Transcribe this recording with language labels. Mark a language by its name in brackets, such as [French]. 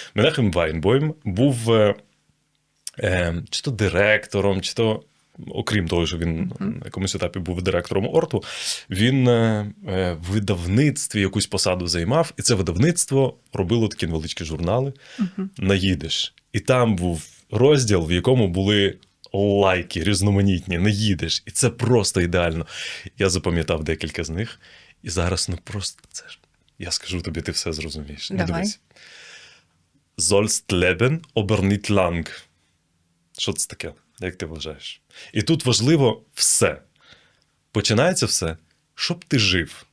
[Ukrainian] Менахем Вайнбойм був чи то директором, чи то, окрім того, що він на якомусь етапі був директором Орту, він в видавництві якусь посаду займав, і це видавництво робило такі невеличкі журнали на їдиш. І там був розділ, в якому були лайки різноманітні, не їдеш. І це просто ідеально. Я запам'ятав декілька з них. І зараз, ну просто це ж, я скажу тобі, ти все зрозумієш. Давай. Дивись. [Yiddish] Sollst leben, aber nicht lang. [Ukrainian] Що це таке? Як ти вважаєш? І тут важливо все. Починається все, щоб ти жив.